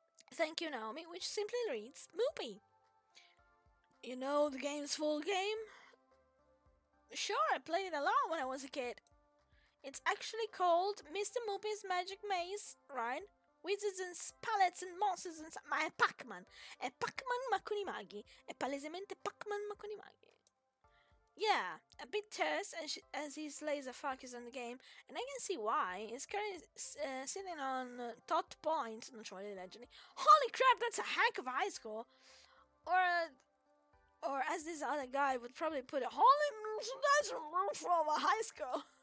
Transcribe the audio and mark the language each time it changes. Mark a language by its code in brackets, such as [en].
[en] Thank you, Naomi, which simply reads Moopy. You know the game's full game? Sure, I played it a lot when I was a kid. It's actually called Mr. Moopy's Magic Maze, right? wizards and pallets and monsters and... [it] Ma è Pac-Man! È Pac-Man ma con i maghi! È palesemente Pac-Man ma con i maghi! [en] Yeah, a bit terse as his laser focus on the game, and I can see why. He's currently sitting on tot points. [it] Non ci voglio leggerli. [en] Holy crap, that's a heck of a high score! Or as this other guy would probably put it, holy, that's from a high score!